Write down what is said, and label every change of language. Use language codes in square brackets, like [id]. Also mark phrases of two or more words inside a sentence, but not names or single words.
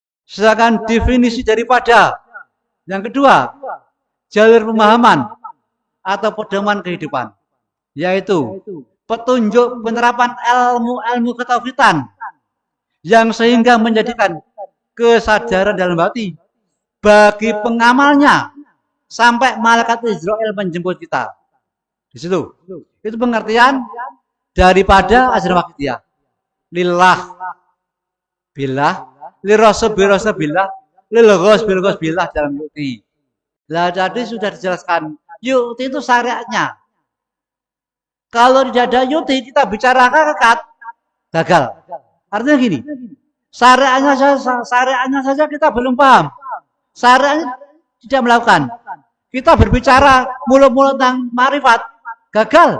[id] Sedangkan definisi daripada yang kedua, jalur pemahaman atau pedoman kehidupan, yaitu petunjuk penerapan ilmu ketauhidan yang sehingga menjadikan kesadaran dalam hati bagi pengamalnya sampai malaikat Israel menjemput kita. Di situ. Itu pengertian daripada ajaran Wahidiyah. [ar] لله بالله, للرسول بالرسول بالله، للغوث بالغوث بالله dalam yu'ti. [id] Lah tadi sudah dijelaskan, yu'ti itu syariatnya. Kalau tidak ada yu'ti kita bicara hakikat, gagal. Artinya gini, syariatnya saja kita belum paham. Syariatnya tidak melakukan. Kita berbicara mulu-mulu tentang marifat, gagal.